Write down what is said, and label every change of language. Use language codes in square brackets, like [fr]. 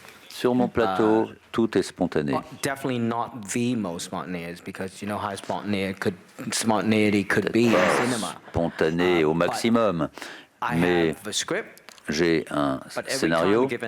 [fr] Sur mon plateau, tout est spontané. [en] Definitely not the most spontaneous, because you know how spontaneity could be in cinema. [fr] Spontané au maximum. Mais j'ai un scénario